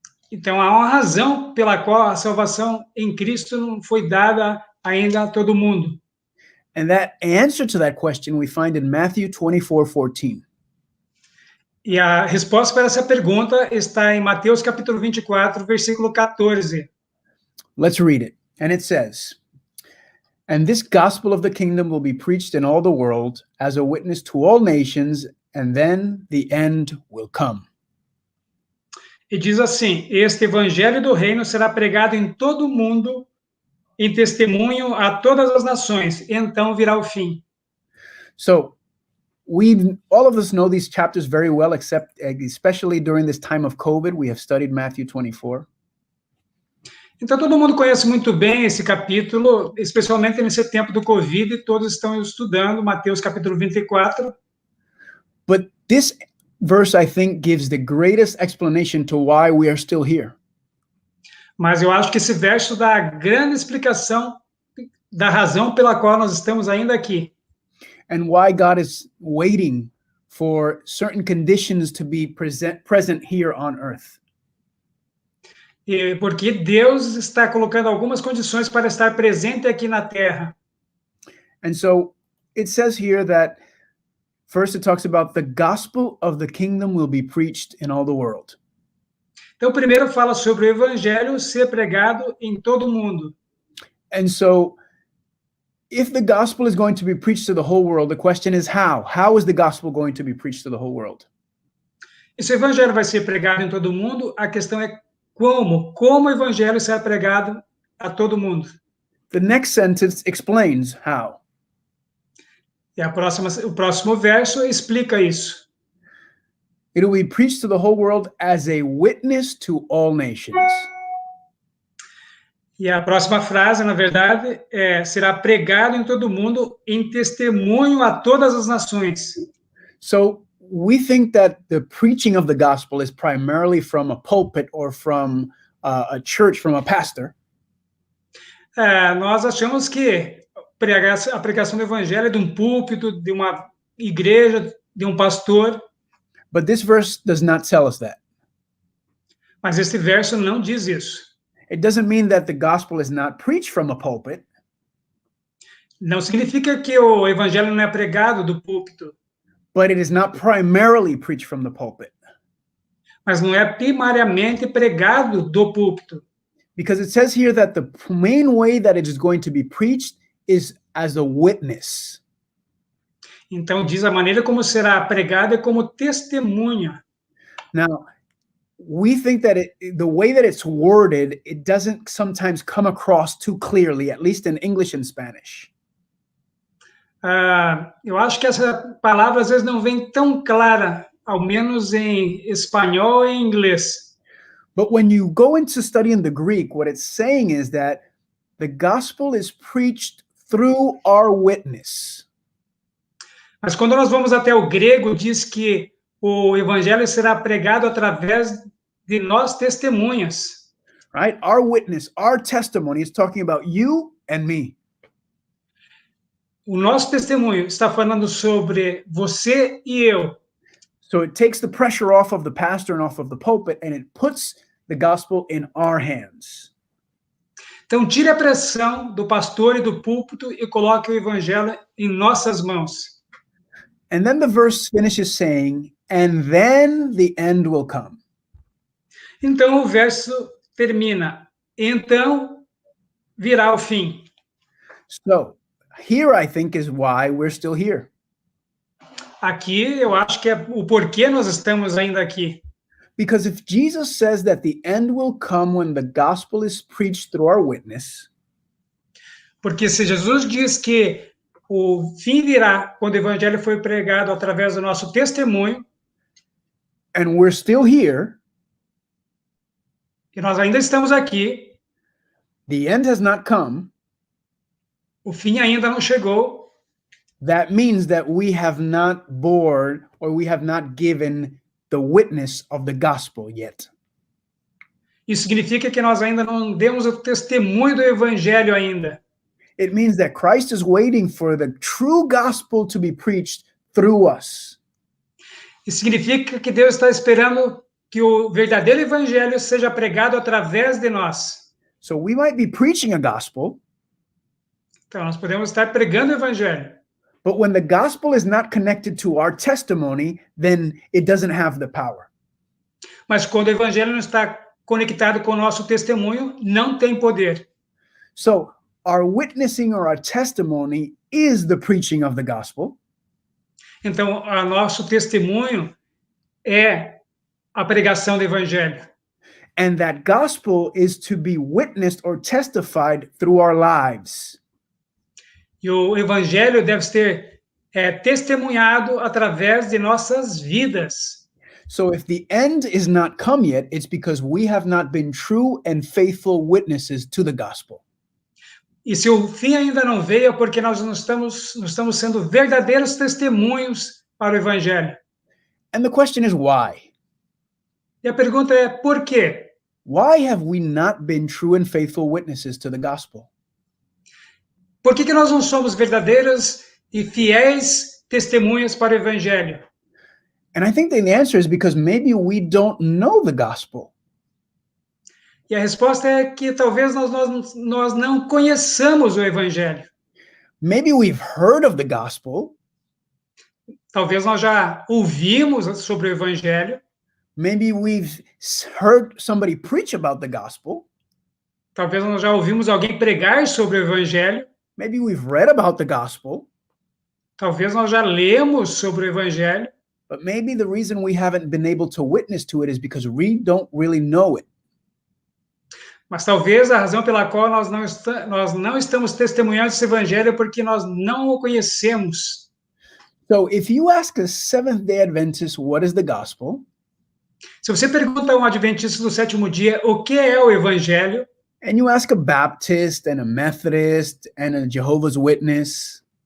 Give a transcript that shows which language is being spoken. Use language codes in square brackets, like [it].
[pt] Então há uma razão pela qual a salvação em Cristo não foi dada ainda a todo mundo. [en] And that answer to that question we find in Matthew 24:14. [pt] E a resposta para essa pergunta está em Mateus capítulo 24, versículo 14. [en] Let's read it. And it says, "And this gospel of the kingdom will be preached in all the world as a witness to all nations, and then the end will come." [pt] E diz assim: este evangelho do reino será pregado em todo o mundo em testemunho a todas as nações, então virá o fim. [en] So, all of us know these chapters very well, except especially during this time of COVID, we have studied Matthew 24. [pt] Então todo mundo conhece muito bem esse capítulo, especialmente nesse tempo do Covid, todos estão estudando Mateus capítulo 24. [en] But this verse, I think, gives the greatest explanation to why we are still here. [pt] Mas eu acho que esse verso dá a grande explicação da razão pela qual nós estamos ainda aqui. [en] And why God is waiting for certain conditions to be present here on earth. [pt] porque Deus está colocando algumas condições para estar presente aqui na Terra. [en] And so it says here that first it talks about the gospel of the kingdom will be preached in all the world. [pt] Então, primeiro fala sobre o evangelho ser pregado em todo o mundo. [en] And so if the gospel is going to be preached to the whole world, the question is how? How is the gospel going to be preached to the whole world? [pt] E se o evangelho vai ser pregado em todo o mundo, a questão é como o evangelho será pregado a todo mundo. [en] The next sentence explains how. [pt] E o próximo verso explica isso. [en] It will be preached to the whole world as a witness to all nations. [pt] E a próxima frase, na verdade, será pregado em todo mundo em testemunho a todas as nações. [en] So we think that the preaching of the gospel is primarily from a pulpit or from a church, from a pastor. [pt] Nós achamos que a pregação do evangelho é de um púlpito, de uma igreja, de um pastor. [en] But this verse does not tell us that. [pt] Mas este verso não diz isso. [en] It doesn't mean that the gospel is not preached from a pulpit. [pt] Não significa que o evangelho não é pregado do púlpito. [en] But it is not primarily preached from the pulpit. [pt] Mas não é primariamente pregado do púlpito. [en] Because it says here that the main way that it is going to be preached is as a witness. [pt] Então diz a maneira como será pregado é como testemunha. [en] Now, we think that the way that it's worded, it doesn't sometimes come across too clearly, at least in English and Spanish. [pt] Eu acho que essa palavra às vezes não vem tão clara, ao menos em espanhol e em inglês. [en] But when you go into studying the Greek, what it's saying is that the gospel is preached through our witness. [pt] Mas quando nós vamos até o grego, diz que o evangelho será pregado através de nós testemunhas. [en] Right? Our witness, our testimony is talking about you and me. [pt] O nosso testemunho está falando sobre você e eu. [en] So it takes the pressure off of the pastor and off of the pulpit, and it puts the gospel in our hands. [pt] Então, tire a pressão do pastor e do púlpito e coloque o evangelho em nossas mãos. [en] And then the verse finishes saying, and then the end will come. [pt] Então, o verso termina, então virá o fim. [en] So here I think is why we're still here. [pt] Aqui eu acho que é o porquê nós estamos ainda aqui. [en] Because if Jesus says that the end will come when the gospel is preached through our witness, [pt] porque se Jesus diz que o fim virá quando o evangelho foi pregado através do nosso testemunho, [en] and we're still here, [pt] e nós ainda estamos aqui, [en] the end has not come, [pt] o fim ainda não chegou, [en] that means that we have not borne or we have not given the witness of the gospel yet. [pt] Isso significa que nós ainda não demos o testemunho do evangelho ainda. [en] It means that Christ is waiting for the true gospel to be preached through us. [pt] Isso significa que Deus está esperando que o verdadeiro evangelho seja pregado através de nós. [en] So we might be preaching a gospel, [pt] então nós podemos estar pregando o evangelho. [en] But when the gospel is not connected to our testimony, then it doesn't have the power. [pt] Mas quando o evangelho não está conectado com o nosso testemunho, não tem poder. [en] So our witnessing or our testimony is the preaching of the gospel. [pt] Então, o nosso testemunho é a pregação do evangelho. [en] And that gospel is to be witnessed or testified through our lives. [pt] E o evangelho deve ser testemunhado através de nossas vidas. [en] So if the end is not come yet, it's because we have not been true and faithful witnesses to the gospel. [pt] E se o fim ainda não veio, é porque nós não estamos sendo verdadeiros testemunhos para o evangelho. [en] And the question is why? [pt] E a pergunta é por quê? [en] Why have we not been true and faithful witnesses to the gospel? [pt] Por que nós não somos verdadeiras e fiéis testemunhas para o evangelho? [en] And I think the answer is because maybe we don't know the gospel. [pt] E a resposta é que talvez nós não conheçamos o Evangelho. [en] Maybe we've heard of the gospel. [pt] Talvez nós já ouvimos sobre o Evangelho. [en] Maybe we've heard somebody preach about the gospel. [pt] Talvez nós já ouvimos alguém pregar sobre o Evangelho. [en] Maybe we've read about the gospel. [pt] Talvez nós já lemos sobre o Evangelho. [en] But maybe the reason we haven't been able to witness to it is because we don't really know it. [pt] Mas talvez a razão pela qual nós não estamos testemunhando esse Evangelho é porque nós não o conhecemos. [en] So if you ask a Seventh-day Adventist, what is the gospel? [pt] Se você pergunta a um adventista do sétimo dia o que é o Evangelho, [en] And you ask a Baptist and a Methodist and a Jehovah's Witness,